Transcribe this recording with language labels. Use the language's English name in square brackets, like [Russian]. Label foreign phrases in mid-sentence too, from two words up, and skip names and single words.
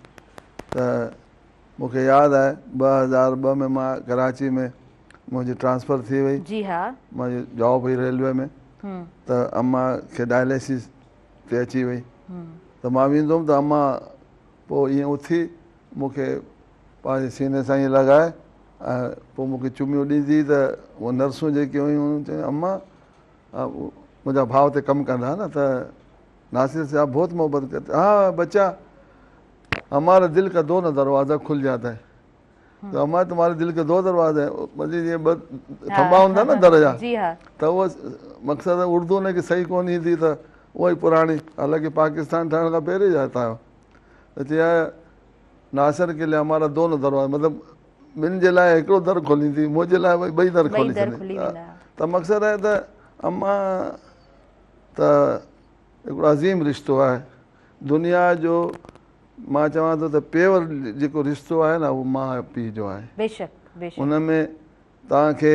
[Sindhi] त मूंखे यादि आहे 2002 में मां कराची में मुंहिंजी ट्रांसफ़र थी वई, मुंहिंजी जॉब हुई रेलवे में, त अम्मा खे डायलिसिस ते अची वई, त मां वेंदो हुउमि त अम्मा पोइ ईअं उथी मूंखे पंहिंजे सीने सां ईअं लॻाए पोइ मूंखे चुमियूं ॾींदी त उहे नर्सूं जेके हुयूं चई अम्मा मुंहिंजा भाउ ते कमु कंदा न त नासिर साहब [Urdu] بہت محبت کرتے ہاں بچہ ہمارا دل کا دو نہ دروازہ کھل جاتا ہے تو ہمارے تمہارے دل کے دو دروازے ہیں [Sindhi] मतलब ये थंबा हूंदा न दर जा त उहो मक़सदु उर्दू हुनखे सही कोन ईंदी त उहा ई पुराणी हालांकि पाकिस्तान ठहण खां पहिरीं जा था त चया [Urdu] ناصر کے لیے ہمارا دونوں دروازہ [Sindhi] मतिलबु ॿिनि जे लाइ हिकिड़ो दर खोलींदी मुंहिंजे लाइ ॿई दर खोली छॾी त मक़सदु आहे त अम्मा त हिकिड़ो अज़ीम रिश्तो आहे दुनिया जो मां चवां थो त पेवर जेको रिश्तो आहे न उहो माउ पीउ जो आहे उन में तव्हांखे